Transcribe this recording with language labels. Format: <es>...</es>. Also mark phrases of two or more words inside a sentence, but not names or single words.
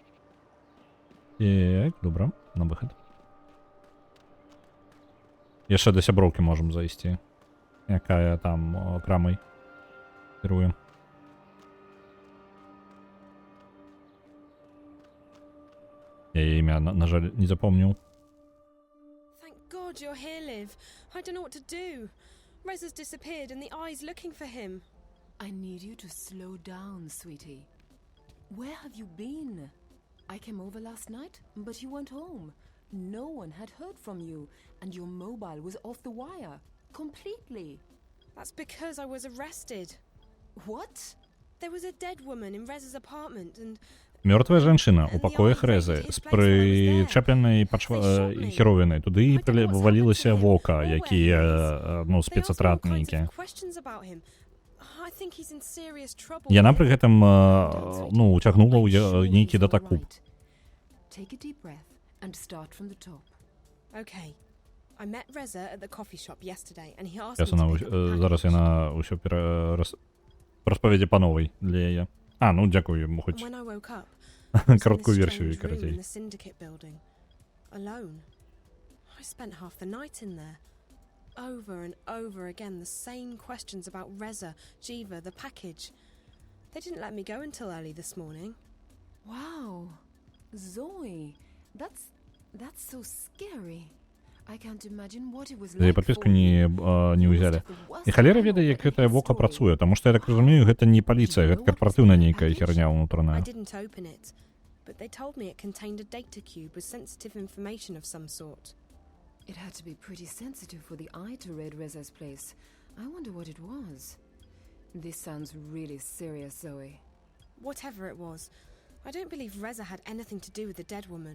<be>Так, добра, на выхад. Яшчэ да сяброўкі можам зайсці, якая там крамай кіруе. Я яе імя, на жаль, не запомніў.</be> <en>God, you're here, Liv. I don't know what to do. Reza's disappeared and the eye's looking for him. I need you to slow down, sweetie. Where have you been? I came over last night, but you weren't home. No one had heard from you, and your mobile was off the wire. Completely. That's because I was arrested. What? There was a dead woman in Reza's apartment and...</en> <be>Мёртвая жанчына ў пакоях Рэзы з прычэпленай херовінай. Туды вывалілася вока, якія, спецатрад нейкі. Яна пры гэтым, уцягнула ў нейкі датакуб.</be> <en>Take a deep breath and start from the top. Okay. I met Reza at the coffee shop yesterday and he asked me to pick up a package.</en> <be>Зараз яна ўсё распавядзе па новай для яе. Дзякую яму хоць кароткую версію, карацей.</be> <en>I spent half the night in there. Over and over again, the same questions about Reza, Jiva, the package. They didn't let me go until early this morning. Wow. Zoe, that's so scary. I can't imagine what it was</en> <be>За</be> <en>like</en> <be>падпіску</be> <en>for you.</en> <be>не ўзялі. І халера ведае, як гэтае вока працуе, таму што я так разумею, гэта не паліцыя, гэта карпаратыўная нейкая херня</be> <en>I</en> <be>ўнутраная.</be> <en>didn't open it, but they told me it contained a data cube with sensitive information of some sort. It had to be pretty sensitive for the eye to raid Reza's place. I wonder what it was. This sounds really serious, Zoe. Whatever it was, I don't believe Reza had anything to do with the dead woman.</en>